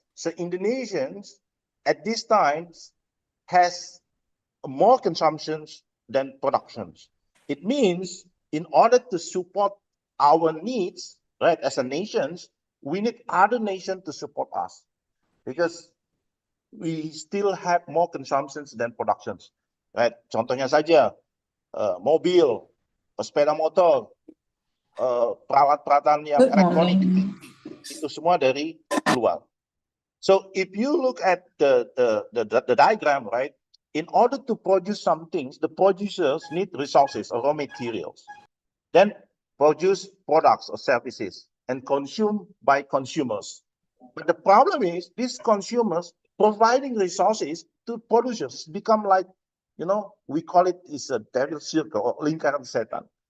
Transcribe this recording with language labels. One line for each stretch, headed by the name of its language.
English: So Indonesians at these times has more consumptions than productions. It means in order to support our needs, right, as a nations, we need other nations to support us because we still have more consumptions than productions, right?
Indonesian: Contohnya saja, mobil, sepeda motor, peralatan yang elektronik, itu semua dari luar.
English: So if you look at the diagram, right, in order to produce some things, the producers need resources or raw materials, then produce products or services and consumed by consumers. But the problem is these consumers providing resources to producers become like, we call it is a devil circle or
Indonesian: lingkaran setan.